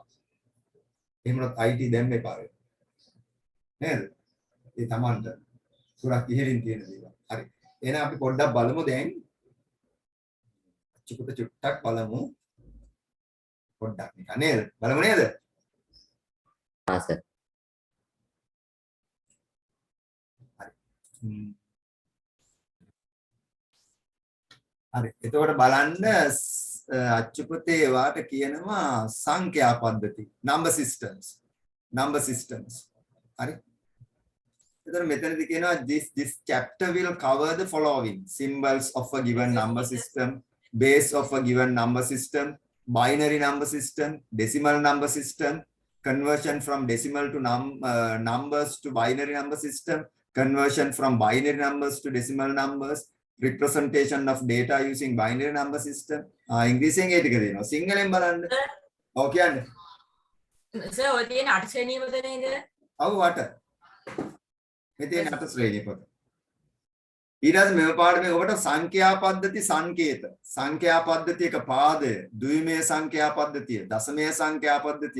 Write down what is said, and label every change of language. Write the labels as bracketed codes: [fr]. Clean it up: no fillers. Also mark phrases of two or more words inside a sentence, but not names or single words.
[si] එහෙම නැත් IT දැම්ම එපා. නේද? ඒ Tamanට සුරක් ඉහෙලින් තියෙන දේවල්. හරි. එහෙනම් අපි පොඩ්ඩක් බලමු දැන්. චුට්ටක් බලමු. පොඩ්ඩක් නිකන් නේද? බලමු නේද? [hi] हाँ सर [si] හරි. එතකොට බලන්න අච්චුපතේ වාට කියනවා සංඛ්‍යා පද්ධති. [en] number systems. number systems. [si] හරි. එතකොට මෙතනදී කියනවා [en] this chapter will cover the following: symbols of a given number system, base of a given number system, binary number system, decimal number system, conversion from decimal to numbers to binary number system, conversion from binary numbers to decimal numbers, representation of data using binary number system. [si] ඉංග්‍රීසියෙන් ඒ ටික දෙනවා. සිංහලෙන් බලන්න. ඔව් කියන්නේ. සර් ඔය තියෙන 8 ශ්‍රේණිය පොත නේද? ඔව් 8. මේ තියෙන 8 ශ්‍රේණිය පොත. ඊට මෙව පාඩමේ ඔබට සංඛ්‍යා පද්ධති සංකේත සංඛ්‍යා පද්ධතියක පාදය ද්විමේය සංඛ්‍යා පද්ධතිය දශමේය සංඛ්‍යා පද්ධතිය